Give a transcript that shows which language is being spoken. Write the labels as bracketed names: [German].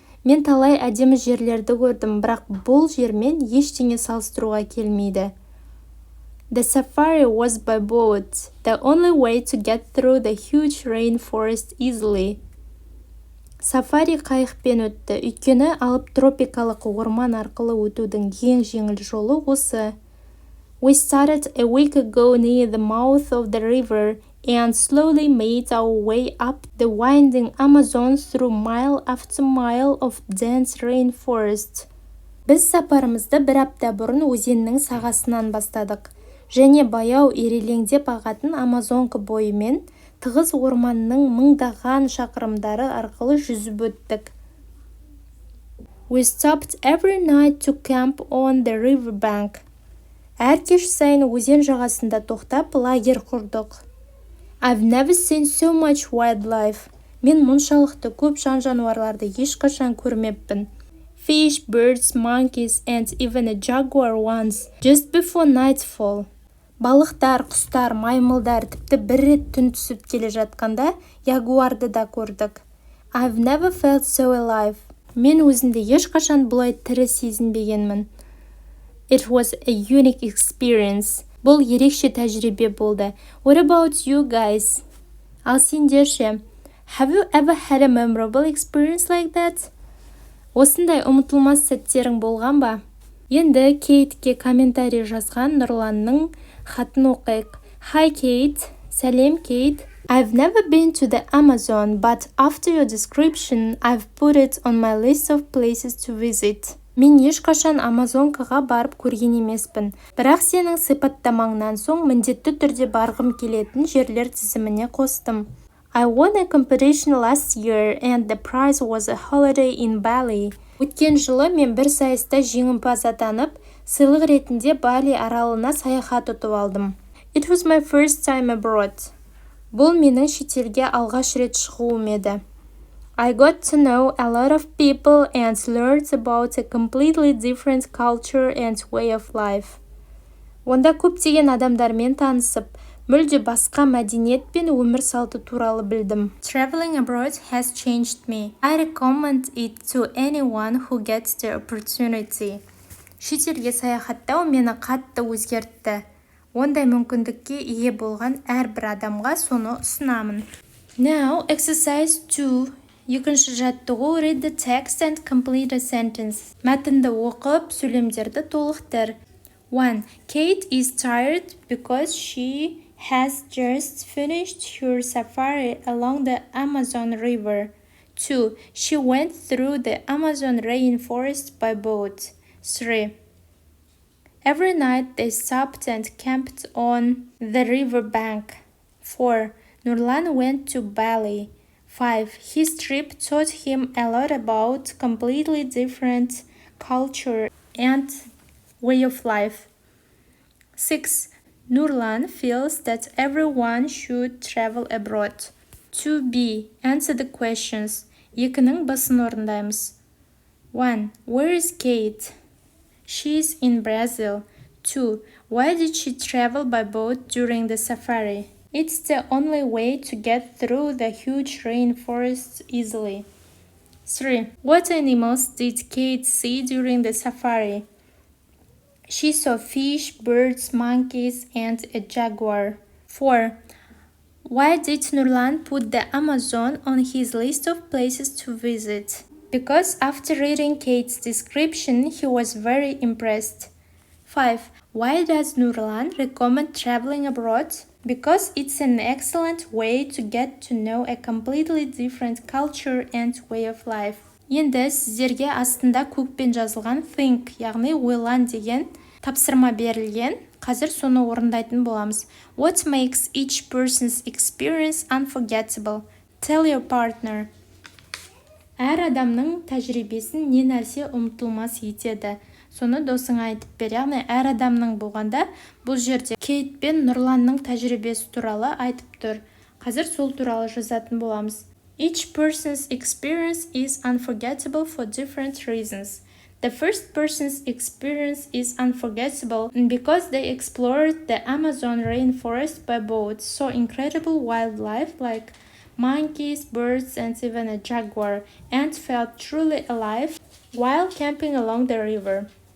[Kazakh] Мен талай әдемі жерлерді көрдім, бірақ бұл жермен ештеңе салыстыруға келмейді. [English] The safari was by boat, the only way to get through the huge rainforest easily. [Kazakh] Сафари қайықпен өтті, өйткені алып тропикалық орман арқылы өтудің ең жеңіл жолы осы. [English] We started a week ago near the mouth of the river and slowly made our way up the winding Amazon through mile after mile of dense rainforest. [Kazakh] Біз сапарымызды бір апта бұрын өзеннің сағасынан бастадық, және баяу ирелеңдеп ағатын Амазонка бойымен тығыз орманның мыңдаған шақырымдары арқылы жүзіп өттік. [English] We stopped every night to camp on the riverbank. [Kazakh] Әр кеш сайын өзен жағасында тоқтап лагерь құрдық. [English] I've never seen so much wildlife. [Kazakh] Мен мұншалықты көп жан-жануарларды ешқашан көрмеппін. [English] Fish, birds, monkeys, and even a jaguar once, just before nightfall. [Kazakh] Балықтар, құстар, маймылдар тіпті бір рет түн түсіп келе жатқанда ягуарды да көрдік. [English] I've never felt so alive. [Kazakh] Мен өзімді ешқашан бұлай тірі сезінбегенмін. [English] It was a unique experience. [Kazakh] Бұл ерекше тәжірибе болды. [English] What about you guys? [Kazakh] Ал сендер ше? [English] Have you ever had a memorable experience like that? [Kazakh] Осындай ұмытылмас сәттерің болған ба? Енді Кейтке комментарий жазған Нұрланның хатын оқайық. [English] Hi Kate. [Kazakh] Сәлем Кейт. [English] I've never been to the Amazon, but after your description, I've put it on my list of places to visit. [Kazakh] Мен ешқашан Амазонкаға барып көрген емеспін, бірақ сенің сипаттамаңнан соң міндетті түрде барғым келетін жерлер тізіміне қостым. [English] I won a competition last year and the prize was a holiday in Bali. [Kazakh] Өткен жылы мен бір сайыста жеңімпаз атанып, сыйлық ретінде Бали аралына саяхат ұтып алдым. [English] It was my first time abroad. [Kazakh] Бұл менің шетелге алғаш рет шығуым еді. [English] I got to know a lot of people and learned about a completely different culture and way of life. [Kazakh] Онда көптеген адамдармен танысып, мүлде басқа мәдениет пен өмір салты туралы білдім. [English] Traveling abroad has changed me. I recommend it to anyone who gets the opportunity. [Kazakh] Шетелге саяхаттау мені қатты өзгертті. Ондай мүмкіндікке ие болған әрбір адамға соны ұсынамын. [English] Now, exercise 2. [Kazakh] Екінші жаттығу, [English] read the text and complete a sentence. [Kazakh] Мәтінді оқып, сөйлемдерді толықтыр. 1. [English] Kate is tired because she has just finished her safari along the Amazon River. 2. She went through the Amazon rainforest by boat. 3. Every night they stopped and camped on the riverbank. 4. Nurlan went to Bali. 5. His trip taught him a lot about completely different culture and way of life. 6. Nurlan feels that everyone should travel abroad. 2b. Answer the questions. [Kazakh] Екінің басын орындаймыз. [English] 1. Where is Kate? She's in Brazil. 2. Why did she travel by boat during the safari? It's the only way to get through the huge rainforest easily. 3. What animals did Kate see during the safari? She saw fish, birds, monkeys, and a jaguar. 4. Why did Nurlan put the Amazon on his list of places to visit? Because after reading Kate's description, he was very impressed. 5. Why does Nurlan recommend traveling abroad? Because it's an excellent way to get to know a completely different culture and way of life. [Kazakh] Енді сіздерге астында көкпен жазылған think, яғни ойлан деген тапсырма берілген. Қазір соны орындайтын боламыз. [English] What makes each person's experience unforgettable? Tell your partner. [Kazakh] Әр адамның тәжірибесін не нәрсе ұмытылмас етеді. Соны досыңа айтып бер. Яғни әр адамның болғанда бұл жерде Кейт пен Нұрланның тәжірибесі туралы айтып тұр. Қазір сол туралы жазатын боламыз. [English] Each person's experience is unforgettable for different reasons. The first person's experience is unforgettable because they explored the Amazon rainforest by boat, saw incredible wildlife like monkeys, birds, and even a jaguar, and felt truly alive while camping along the river.